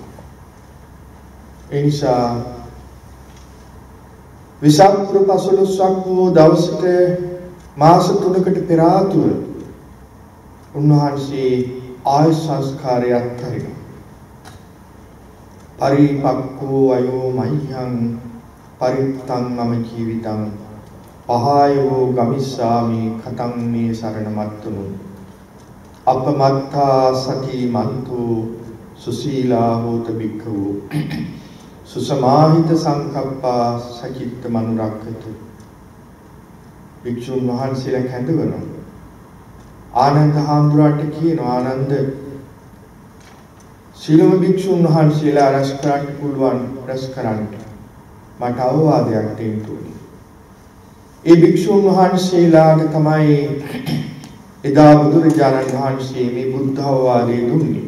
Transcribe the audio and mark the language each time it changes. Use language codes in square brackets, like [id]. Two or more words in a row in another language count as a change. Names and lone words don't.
[si] ඒ නිසා විසප්පුර 15ක් වූ දවසට මාස 3කට පෙර ආතුව උන්වහන්සේ ආයු සංස්කාරය අත්හරිනවා. [pi] පරිපක්ඛෝ අයෝ මහ්‍යං පරිත්තං මම ජීවිතං පහයෝ ගමිස්සාමි කතං මේ සරණ මත්තුනු අපමත්තා සති මන්තෝ සුසීලා හෝත බික්ඛු සුසමාහිත සංකප්පා සචිත්ත මනුරක්ඛතු. [si] භික්ෂුන් වහන්සේලා කැඳවනවා. ආනන්ද හාමුදුරුවන්ට කියනවා ආනන්ද සීලම භික්ෂුන් වහන්සේලා රැස් කරන්න පුළුවන් රැස් කරන්න මට අවවාදයක් දෙන්න ඕනේ. ඒ භික්ෂුන් වහන්සේලාට තමයි එදා බුදුරජාණන් වහන්සේ මේ බුද්ධ අවවාදය දුන්නේ.